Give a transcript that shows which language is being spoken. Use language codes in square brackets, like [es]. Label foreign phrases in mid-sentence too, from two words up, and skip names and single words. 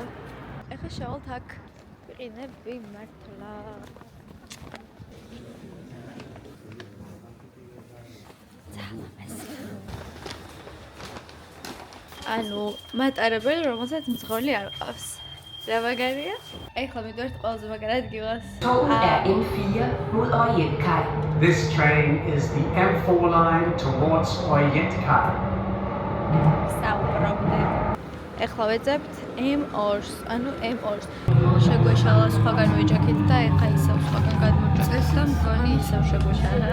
[ka] ეხლა შევალთ აქ ვიყინები მართლა. ანუ მატარებელი, რომელსაც მძღოლი არ ყავს. რა მაგარია? ეხლა მივდივართ ყველაზე მაგარ ადგილას. [da] Toget er M4 mod Orientkaj. [en] This train is the M4 line towards Orientkaj. [ka] საუბრობდით. ეხლა ვეძებთ M2-ს, ანუ M2-ს. შეგვეშალა სხვაგან ვიჯექით და ეხლა ისევ სხვაგან გადმოჭრეს და მგონი ისევ შეგვეშალა.